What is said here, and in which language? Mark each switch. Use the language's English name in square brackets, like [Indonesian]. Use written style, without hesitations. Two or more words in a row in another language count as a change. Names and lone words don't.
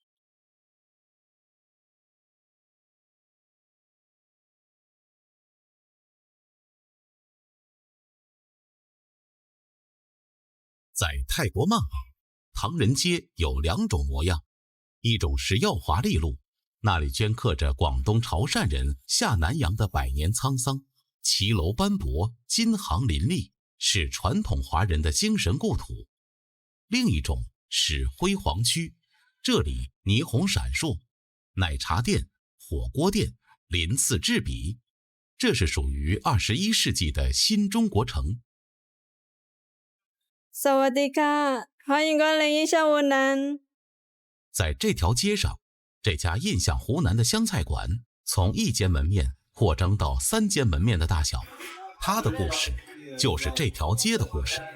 [Chinese] 在泰國曼谷，唐人街有2種模樣，一種是耀華麗路，那裡鐫刻着廣東潮汕人下南洋的百年滄桑，騎樓斑駁，金行林立，是傳統華人的精神故土。另一種是輝煌區，這裡霓虹閃爍，奶茶店、火鍋店鱗次栉比，這是屬於21世紀的新中國城。 [Thai] สวัสดีค่ะ [Chinese] 歡迎光臨印象湖南。在这条街上，这家印象湖南的湘菜馆从1间门面擴張到3間門面的大小，它的故事就是這條街的故事。